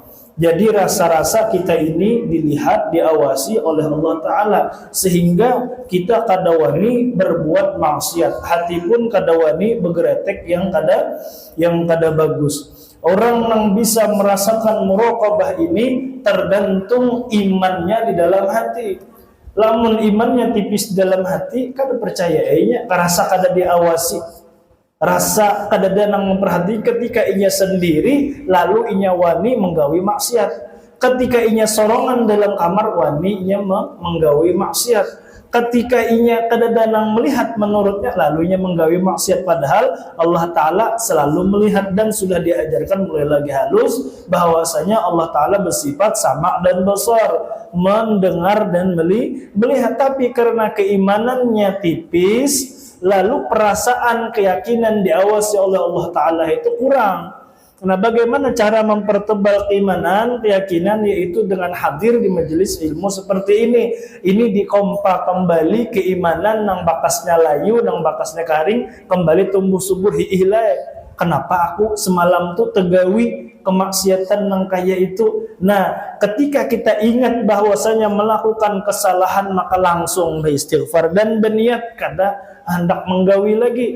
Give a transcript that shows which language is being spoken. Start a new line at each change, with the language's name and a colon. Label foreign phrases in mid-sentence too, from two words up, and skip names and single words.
Banjar: Jadi rasa-rasa kita ini dilihat, diawasi oleh Allah Ta'ala, sehingga kita kadawani berbuat maksiat, hati pun kadawani bergeretek yang kada bagus.
Indonesian: Orang yang bisa merasakan muraqabah ini tergantung imannya di dalam hati.
Banjar: Lamun imannya tipis dalam hati, kada percaya ianya, rasa kada diawasi, rasa kada ada nang memperhati. Ketika inya sendiri, lalu inya wani menggawi maksiat. Ketika inya sorongan dalam kamar, wani inya menggawi maksiat. Ketika inya kada ada nang melihat menurutnya, lalu inya menggawi maksiat.
Indonesian: Padahal Allah Ta'ala selalu melihat, dan sudah diajarkan mulai lagi halus bahwasanya Allah Ta'ala bersifat sama dan besar, mendengar dan melihat. Tapi karena keimanannya tipis, lalu perasaan keyakinan diawasi oleh Allah Ta'ala itu kurang. Nah, bagaimana cara mempertebal keimanan, keyakinan, yaitu dengan hadir di majelis ilmu seperti ini.
Banjar: Ini dikompa kembali keimanan nang bakasnya layu, nang bakasnya karing, kembali tumbuh subur hiilai. Kenapa aku semalam tuh tegawi kemaksiatan nang kaya itu.
Indonesian: Nah, ketika kita ingat bahwasanya melakukan kesalahan maka langsung beristighfar dan berniat kada hendak menggawi lagi.